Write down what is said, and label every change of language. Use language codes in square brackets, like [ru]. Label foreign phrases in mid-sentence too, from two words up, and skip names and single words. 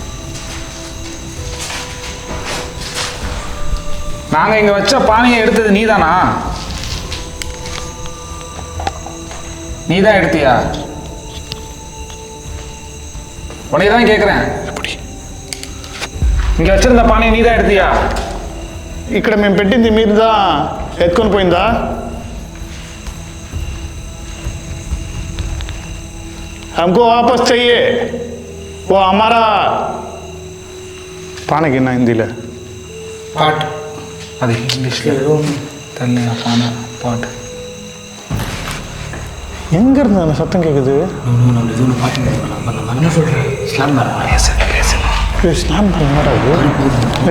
[ta] நாங்கள் இங்கே வச்ச பானையை எடுத்தது நீ தானா? நீ தான் எடுத்தியா? உடனே தான் கேட்குறேன். எப்படி இங்கே வச்சிருந்த பானையை நீ தான் எடுத்தியா? [te] ఇక్కడ మేము పెట్టింది మీరు దా ఎత్తుకొని పోయిందా? [hi] हमको वापस चाहिए. वो हमारा पाने की ना हिंदी [ta] பாட். அது இங்கிலீஷில் தெரியலையா? பானை பாட். எங்க இருந்து அந்த சத்தம் கேட்குது? என்ன சொல்கிறேன்? ஸ்லாம் ஸ்லாம் என்னடா இது?